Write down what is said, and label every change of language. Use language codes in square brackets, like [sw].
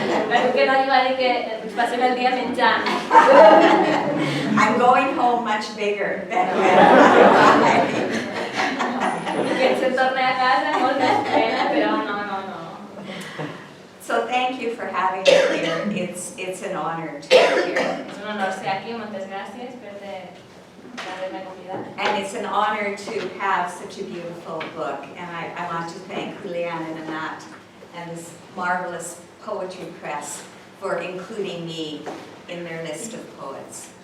[ca] Però que no li va dir que passem el dia menjant. [en] I'm going home much bigger than when I arrived. [ca] Que se torni a casa molt més plena, però no. [en] So thank you for having me here. It's an honor to be here. [ca] És un honor ser aquí, moltes gràcies per haver-me convidat. [en] And it's an honor to have such a beautiful book. And I want to thank Julian and Anat and this marvelous poetry press for including me in their list of poets.